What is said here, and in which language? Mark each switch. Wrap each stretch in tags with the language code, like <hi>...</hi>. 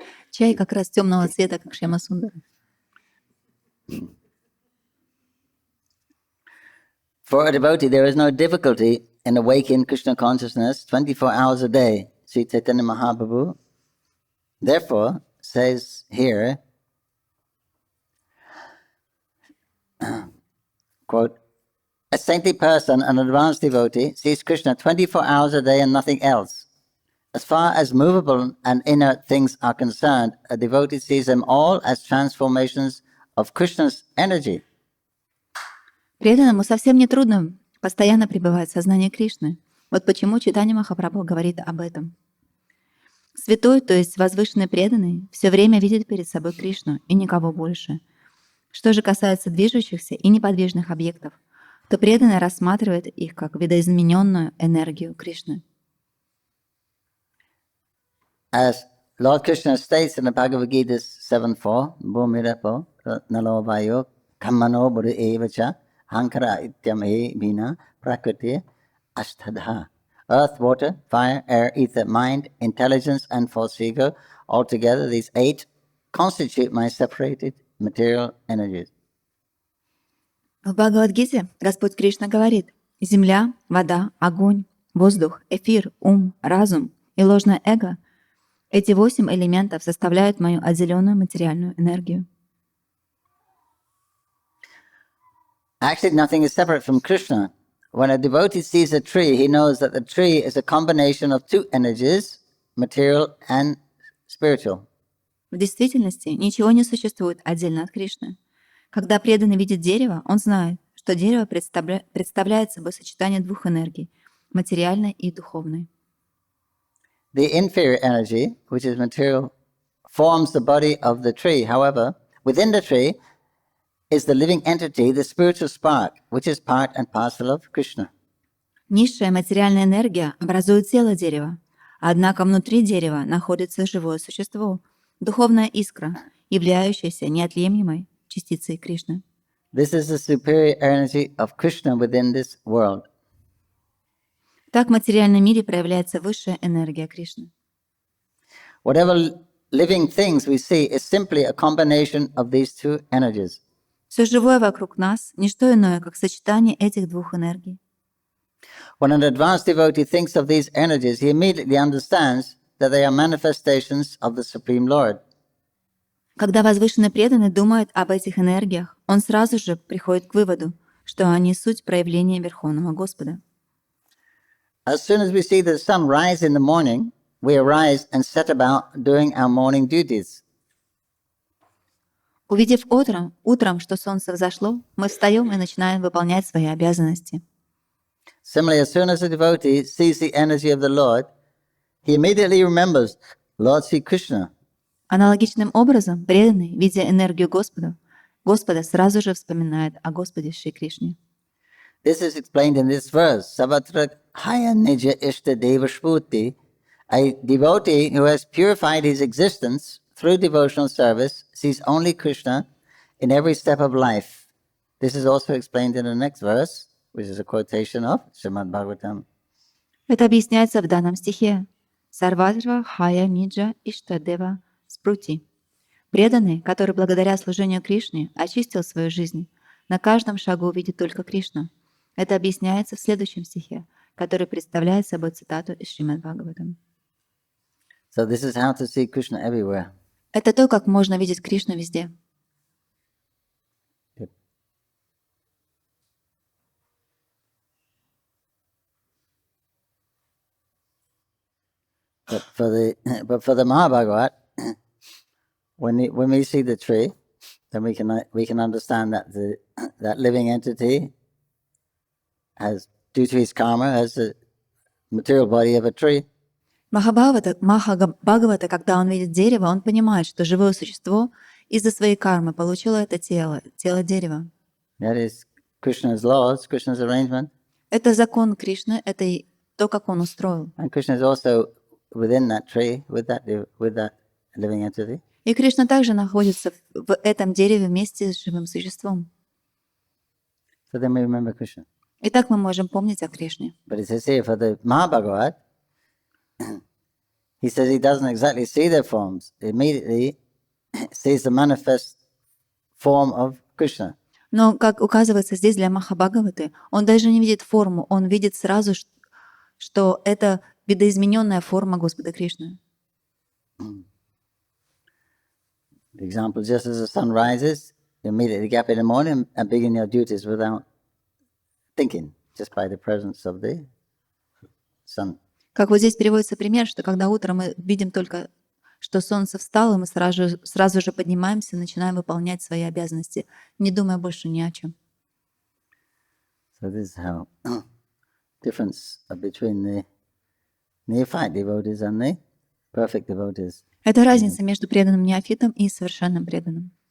<ru>Чай как раз темного цвета, как Шьяма-сундара.</ru> <en>For a devotee, there is no difficulty in awakening Krishna consciousness 24 hours a day. Shri Chайтанья Prabhu therefore says here, quote, a saintly person, an advanced devotee, sees Krishna 24 hours a day and nothing else. As far as movable and inert things are concerned, a devotee sees them all as transformations of Krishna's energy.</en> <ru>Преданному совсем не трудно постоянно пребывать в сознании Кришны. Вот почему Чайтанья Махапрабху говорит об этом. Святой, то есть возвышенный преданный, все время видит перед собой Кришну и никого больше. Что же касается движущихся и неподвижных объектов, то преданный рассматривает их как видоизмененную энергию Кришны.</ru> <en>As Lord Krishna states in the Bhagavad Gita 7.4,</en> <sa>Bhumirapo nalo vayo kammano buddha evacha hankara ityam he bina prakriti ashtadha.</sa> <en>Earth, water, fire, air, ether, mind, intelligence, and false ego, altogether these 8 constitute my separated material energies.</en> <ru>В Бхагавад-гите Господь Кришна говорит: земля, вода, огонь, воздух, эфир, ум, разум и ложное эго — эти 8 элементов составляют мою отделенную материальную энергию.</ru> <en>Actually, nothing is separate from Krishna. When a devotee sees a tree, he knows that the tree is a combination of 2 energies, material and spiritual.</en> <ru>В действительности ничего не существует отдельно от Кришны. Когда преданный видит дерево, он знает, что дерево представляет собой сочетание 2 энергий — материальной и духовной.</ru> <en>The inferior energy, which is material, forms the body of the tree. However, within the tree is the living entity, the spiritual spark, which is part and parcel of Krishna.</en> <ru>Низшая материальная энергия образует тело дерева, однако внутри дерева находится живое существо, духовная искра, являющаяся неотъемлемой частицей Кришны.</ru> <en>This is the superior energy of Krishna within this world.</en> <ru>Так в материальном мире проявляется высшая энергия Кришны.</ru> <en>Whatever living things we see is simply a combination of these 2 energies.</en> <ru>Все живое вокруг нас — не что иное, как сочетание этих 2 энергий.</ru> <en>When an advanced devotee thinks of these energies, he immediately understands that they are manifestations of the Supreme Lord.</en> <ru>Когда возвышенный преданный думает об этих энергиях, он сразу же приходит к выводу, что они — суть проявления Верховного Господа.</ru> <en>As soon as we see the sun rise in the morning, we arise and set about doing our morning duties.</en> <ru>Увидев утром, что солнце взошло, мы встаем и начинаем выполнять свои обязанности.</ru> <en>Similarly, as soon as a devotee sees the energy of the Lord, he immediately remembers Lord Sri Krishna.</en> <ru>Аналогичным образом, преданный, видя энергию Господа сразу же вспоминает о Господе Шри Кришне.</ru> <en>This is explained in this verse.</en> <bn>Savatra haya nija ishta deva shputi.</bn> <en>A devotee who has purified his existence through devotional service sees only Krishna in every step of life. This is also explained in the next verse, which is a quotation of Srimad Bhagavatam.</en> <ru>Это объясняется в данном стихе.</ru> <bn>Сарватра хая ниджа иштадева спрути.</bn> <ru>Преданный, который благодаря служению Кришне очистил свою жизнь, на каждом шагу увидит только Кришну. Это объясняется в следующем стихе, который представляет собой цитату из Шримад Бхагаватам.</ru> <en>So this is how to see Krishna everywhere.</en> <ru>Это то, как можно видеть Кришну везде.</ru> <en>But for the Mahabhagavat, when we see the tree, then we can understand that that living entity has, due to his karma, has the material body of a tree.</en> <ru>Бхагавата, когда он видит дерево, он понимает, что живое существо из-за своей кармы получило это тело дерева.</ru> <en>That is Krishna's laws, Krishna's arrangement.</en> <ru>Это закон Кришны, это и то, как он устроил.</ru> <en>And Krishna is also within that tree with that living entity.</en> <ru>И Кришна также находится в этом дереве вместе с живым существом.</ru> <en>So then we remember Krishna.</en> <ru>Итак, мы можем помнить о Кришне.</ru> <en>But it says here for the Mahabhagavat, he says he doesn't exactly see their forms. He immediately sees the manifest form of Krishna.</en> <ru>Но, как указывается здесь для Махабхагаваты, он даже не видит форму, он видит сразу, что это видоизмененная форма Господа Кришны.</ru> <en>The example, just as the sun rises, you immediately get up in the morning and begin your duties without thinking, just by the presence of the sun.</en> <ru>Как вот здесь переводится пример, что когда утром мы видим только, что солнце встало, мы сразу же поднимаемся и начинаем выполнять свои обязанности, не думая больше ни о чем.</ru> <en>So this is how difference between the neophyte devotees and the perfect devotees.</en> <ru>Это разница между преданным неофитом и совершенным преданным.</ru>